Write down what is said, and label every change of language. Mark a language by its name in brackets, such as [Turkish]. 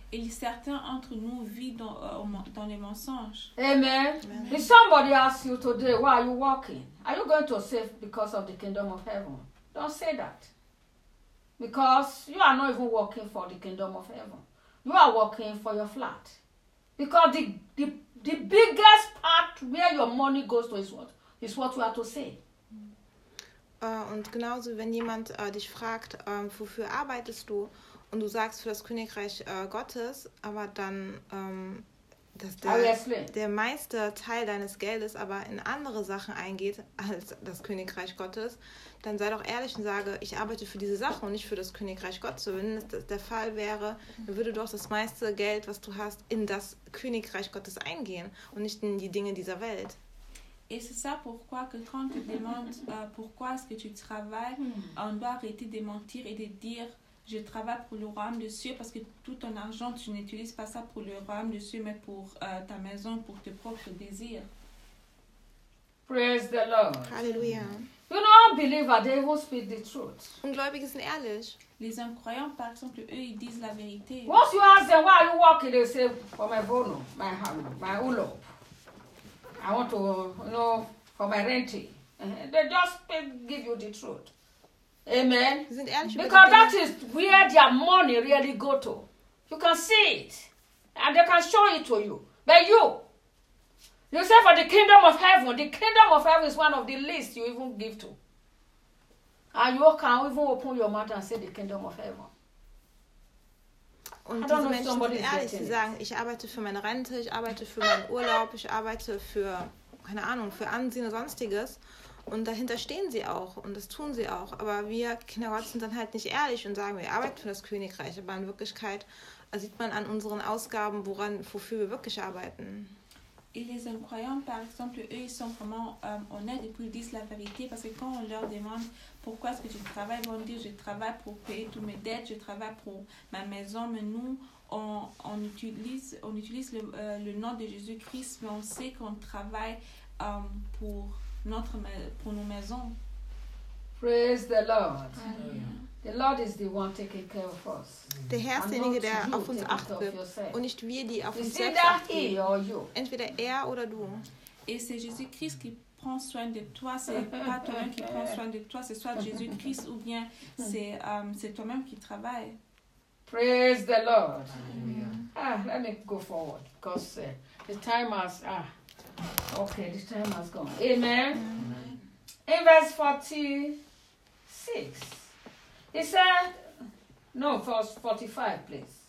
[French] Certains entre nous vivent dans les mensonges. Amen. [English] If somebody asks you today, why are you walking? Are you going to save because of the kingdom of heaven? Don't say that. Because you are not even walking for the kingdom of heaven. You are walking for your flat. Because the biggest part where your money goes to is what we are to say. [German] Und genauso, wenn jemand dich fragt, wofür arbeitest du? Und du sagst für das Königreich Gottes, aber dann dass der meiste Teil deines Geldes aber in andere Sachen eingeht als das Königreich Gottes, dann sei doch ehrlich und sage, ich arbeite für diese Sache und nicht für das Königreich Gottes. Wenn das der Fall wäre, würde doch das meiste Geld, was du hast, in das Königreich Gottes eingehen und nicht in die Dinge dieser Welt. [French] Et c'est ça pourquoi que quand tu demandes pourquoi est-ce que tu travailles, on doit arrêter de mentir et de dire je travaille pour le royaume de Dieu, parce que tout ton argent, tu n'utilises pas ça pour le royaume de Dieu, mais pour ta maison, pour tes propres désirs. [English] Praise the Lord. Hallelujah. You know, unbelievers, they will speak the truth. [German] Ungläubige sind ehrlich. [French] Les incroyants, par exemple, eux, ils disent la vérité. [English] Once you ask them, why are you walking? They say, for my bono, my home, my ulo. I want to, for my renting. They just give you the truth. Amen. Because that is where their money really go to. You can see it. And they can show it to you. But you say for the kingdom of heaven, the kingdom of heaven is one of the least you even give to. And you can even open your mouth and say the kingdom of heaven. [German] Und diese Menschen sind ehrlich, sie sagen, ich arbeite für meine Rente, ich arbeite für meinen Urlaub, ich arbeite für, keine Ahnung, für Ansehen und Sonstiges. Und dahinter stehen sie auch und das tun sie auch. Aber wir Kinder Gottes sind dann halt nicht ehrlich und sagen, wir arbeiten für das Königreich. Aber in Wirklichkeit sieht man an unseren Ausgaben, wofür wir wirklich arbeiten. [French] Et les incroyants, par exemple, eux, ils sont vraiment honnêtes et puis ils disent la vérité parce que quand on leur demande pourquoi est-ce que tu travailles, ils vont dire je travaille pour payer toutes mes dettes, je travaille pour ma maison, mais nous, on utilise le nom de Jésus-Christ, mais on sait qu'on travaille pour nos maisons. [English] Praise the Lord. Amen. The Lord is the one taking care of us. [German] Der Herr ist derjenige, der auf uns acht wird und nicht wir, die auf uns selbst achten. Entweder er oder du. [French] Et c'est Jésus-Christ qui prend soin de toi, c'est pas toi-même qui prend soin de toi, c'est soit Jésus-Christ ou bien c'est toi-même qui travaille. [English] Praise the Lord. Let me go forward because the time has the time has gone. Amen. Amen. In verse 46, he said, no, verse 45, please.